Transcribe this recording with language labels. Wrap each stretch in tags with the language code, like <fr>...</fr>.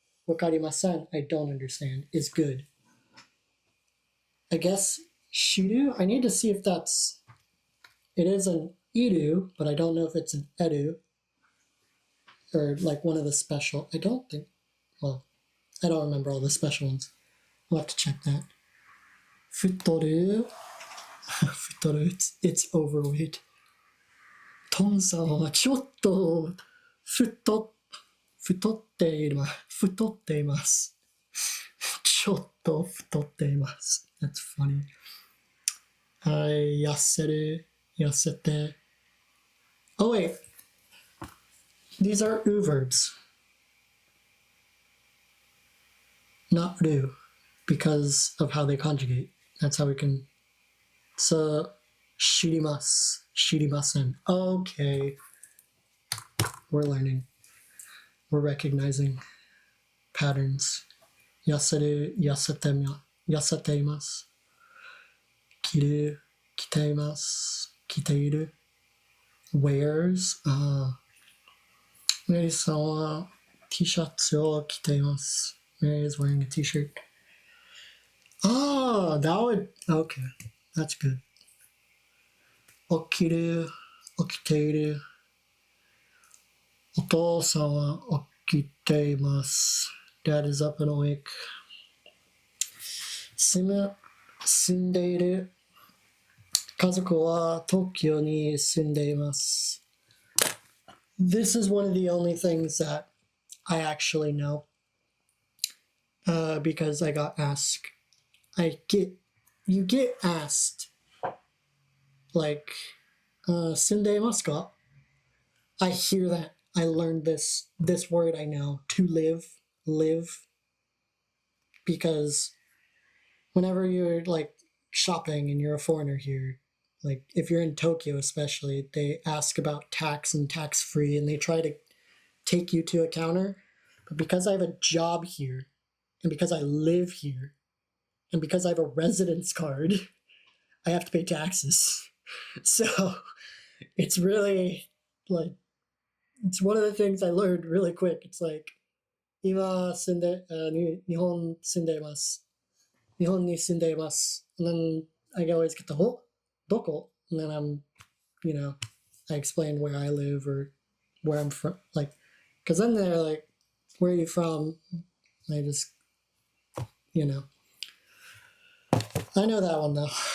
<en>Wakarimasen, I don't understand, is good. I guess shiru, I need to see if that's, it is an iru, but I don't know if it's an edu, or like one of the special, I don't think, well, I don't remember all the special ones. I'll have to check that. Futoru, futoru, it's overweight.</en> <ja>Ton-san はちょっと太っています。太っています。ちょっと太っています。</ja> <en>That's funny.</en> <ja>はい、痩せる、痩せて。</ja> <en>Oh wait, these are u verbs, not ru, because of how they conjugate. That's how we can.</en> <ja>So, 知ります、知りません.</ja> <en>Okay, we're learning. We're recognizing patterns.</en> <ja>痩せる、痩せています。着る、着ています。着ている。wears. メリーさんは T シャツを着ています。</ja> <en>Mary is wearing a t-shirt. Ah, that would, okay, that's good.</en> <ja>起きる、起きている。お父さんは起きています。</ja> <en>Dad is up and awake.</en> <ja>住んでいる。家族は東京に住んでいます。</ja> <en>This is one of the only things that I actually know, because I got asked. You get asked, like,</en> <ja>住んでいますか?</ja> <en>I hear that. I learned this word I know, to live, because whenever you're like shopping and you're a foreigner here, like if you're in Tokyo especially, they ask about tax and tax-free, and they try to take you to a counter. But because I have a job here, and because I live here, and because I have a residence card, I have to pay taxes. So it's really like, it's one of the things I learned really quick. It's like,</en> <ja>今住んで、日本住んでいます。日本に住んでいます。</ja> <en>And then I always get the whole,</en> <ja>どこ?</ja> <en>And then I'm, I explain where I live or where I'm from. Like, because then they're like, where are you from? And I just, I know that one though.</en>